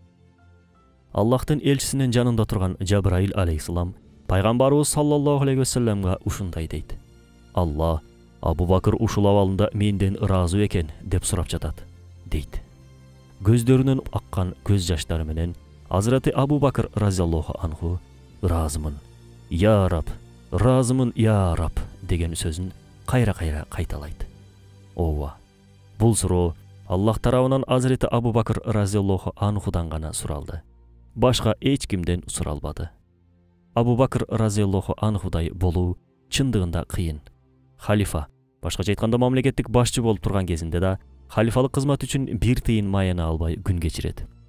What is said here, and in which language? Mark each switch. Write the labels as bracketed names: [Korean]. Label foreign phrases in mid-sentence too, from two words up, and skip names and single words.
[Kyrgyz] Аллахтын элчисинин жанында турган Жабраил алейхиссалам Пайгамбарыбыз [Arabic] صلى الله عليه وسلم [Kyrgyz] ушундай дейт. Алла Абу Бакр ушул абалында менден ыраазы экен деп сурап жатат, дейт. Көздөрүнөн аккан көз жаштары менен Hazreti Abu Bakr [Arabic] رضي الله عنه [Kyrgyz] ыраазымын, [Arabic] يا رب, [Kyrgyz] ыраазымын, [Arabic] يا رب [Kyrgyz] деген сөзүн кайра-кайра кайталайт. Ооба, бул суроо Аллах тарабынан Hazreti Abu Bakr [Arabic] رضي الله عنه [Kyrgyz] гана суралды. Башка эч кимден суралбады. Абу Бакр [Arabic] رضي الله عنه [Kyrgyz] болуу чындыгында кыйын. Халифа, башкача айтканда мамлекеттик башчы болуп турган кезинде да халифалык кызмат үчүн бир тыйын маяна албай күн кечирет.